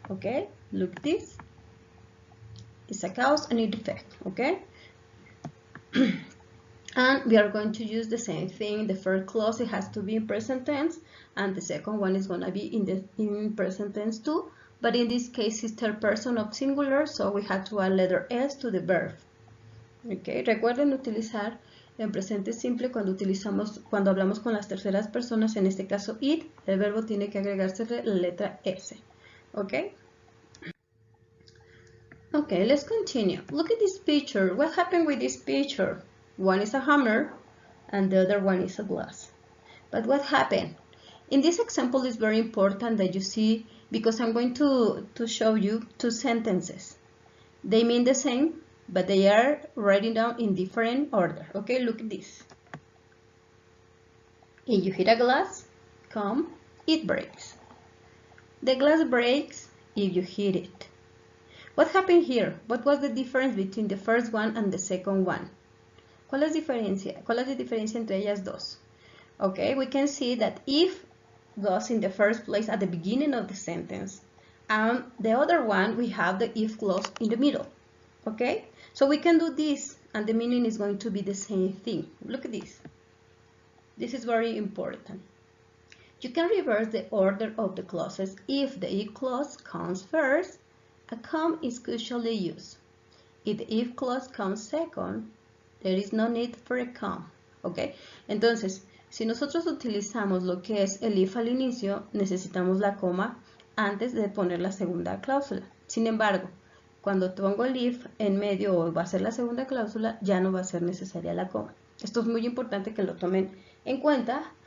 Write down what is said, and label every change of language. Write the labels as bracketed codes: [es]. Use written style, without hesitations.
[en] Okay, look this. It's a cause and an effect. Okay. And we are going to use the same thing. The first clause, it has to be in present tense, and the second one is going to be in present tense too. But in this case, it's third person of singular, so we have to add letter S to the verb. [es] Okay, recuerden utilizar en presente simple cuando hablamos con las terceras personas, en este caso it, el verbo tiene que agregarse la letra S. Okay? [en] Okay, let's continue. Look at this picture. What happened with this picture? One is a hammer and the other one is a glass. But what happened? In this example, it's very important that you see, because I'm going to show you two sentences. They mean the same, but they are written down in different order. Okay, look at this. If you hit a glass, it breaks. The glass breaks if you hit it. What happened here? What was the difference between the first one and the second one? [es] ¿Cuál es la diferencia entre ellas dos? [en] Okay, we can see that if goes in the first place at the beginning of the sentence, and the other one we have the if clause in the middle. Okay, so we can do this and the meaning is going to be the same thing. Look at this. This is very important. You can reverse the order of the clauses. If the if clause comes first, a comma is usually used. If the if clause comes second, there is no need for a comma. [es] Okay, entonces si nosotros utilizamos lo que es el if al inicio, necesitamos la coma antes de poner la segunda cláusula. Sin embargo, cuando pongo el if en medio o va a ser la segunda cláusula, ya no va a ser necesaria la coma. Esto es muy importante que lo tomen en cuenta.